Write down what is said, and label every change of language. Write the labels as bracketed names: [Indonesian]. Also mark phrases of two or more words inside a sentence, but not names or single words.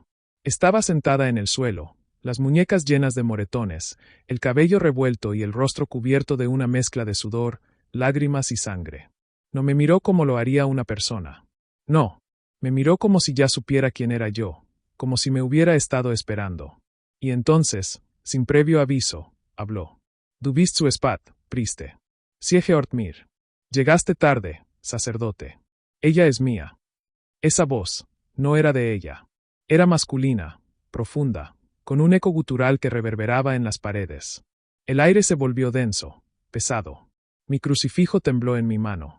[Spanish] Estaba sentada en el suelo, las muñecas llenas de moretones, el cabello revuelto y el rostro cubierto de una mezcla de sudor, lágrimas y sangre. No me miró como lo haría una persona. No, me miró como si ya supiera quién era yo, como si me hubiera estado esperando. Y entonces, sin previo aviso, habló. [German] Du bist zu spät, Priester. Siege Ortmir. [Spanish] Llegaste tarde, sacerdote. Ella es mía. Esa voz no era de ella. Era masculina, profunda, con un eco gutural que reverberaba en las paredes. El aire se volvió denso, pesado. Mi crucifijo tembló en mi mano.